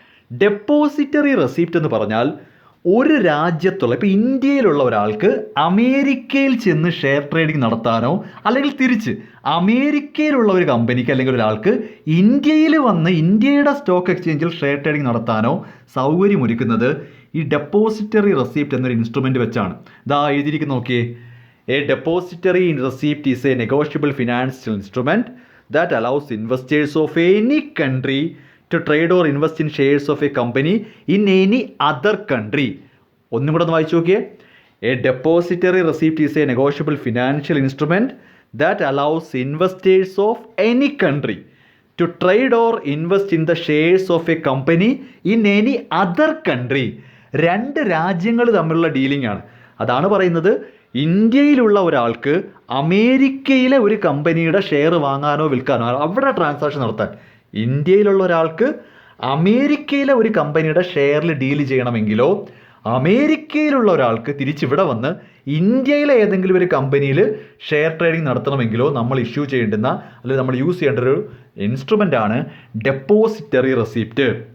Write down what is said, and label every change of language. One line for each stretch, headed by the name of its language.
Malayalam: Depository receipt എന്ന് പറഞ്ഞാൽ ഒരു രാജ്യത്തുള്ള, ഇപ്പോൾ ഇന്ത്യയിലുള്ള ഒരാൾക്ക് അമേരിക്കയിൽ ചെന്ന് ഷെയർ ട്രേഡിംഗ് നടത്താനോ അല്ലെങ്കിൽ തിരിച്ച് അമേരിക്കയിലുള്ള ഒരു കമ്പനിക്ക് അല്ലെങ്കിൽ ഒരാൾക്ക് ഇന്ത്യയിൽ വന്ന് ഇന്ത്യയുടെ സ്റ്റോക്ക് എക്സ്ചേഞ്ചിൽ ഷെയർ ട്രേഡിംഗ് നടത്താനോ സൗകര്യമൊരുക്കുന്നത് ഈ ഡെപ്പോസിറ്ററി റെസിപ്റ്റ് എന്നൊരു ഇൻസ്ട്രുമെൻ്റ് വെച്ചാണ്. ഇതാ എഴുതിയിരിക്കുന്ന നോക്കിയേ.
English: A depository receipt is a negotiable financial instrument that allows investors of any country to trade or invest in shares of a company in any other country.
Malayalam: ഒന്നും കൂടെ ഒന്ന് വായിച്ചു നോക്കിയേ.
English: A depository receipt is a negotiable financial instrument that allows investors of any country to trade or invest in the shares of a company in any other country.
Malayalam: 2 രാജ്യങ്ങൾ തമ്മിലുള്ള dealing ആണ്. അതാണ് പറയുന്നത്, ഇന്ത്യയിലുള്ള ഒരാൾക്ക് അമേരിക്കയിലെ ഒരു കമ്പനിയുടെ ഷെയർ വാങ്ങാനോ വിൽക്കാനോ അവിടെ ട്രാൻസാക്ഷൻ നടത്താൻ, ഇന്ത്യയിലുള്ള ഒരാൾക്ക് അമേരിക്കയിലെ ഒരു കമ്പനിയുടെ ഷെയറിൽ ഡീൽ ചെയ്യണമെങ്കിലോ അമേരിക്കയിലുള്ള ഒരാൾക്ക് തിരിച്ചിവിടെ വന്ന് ഇന്ത്യയിലെ ഏതെങ്കിലും ഒരു കമ്പനിയിൽ ഷെയർ ട്രേഡിംഗ് നടത്തണമെങ്കിലോ നമ്മൾ ഇഷ്യൂ ചെയ്യേണ്ടുന്ന അല്ലെങ്കിൽ നമ്മൾ യൂസ് ചെയ്യേണ്ട ഒരു ഇൻസ്ട്രുമെൻ്റാണ് ഡെപ്പോസിറ്ററി റെസിപ്റ്റ്.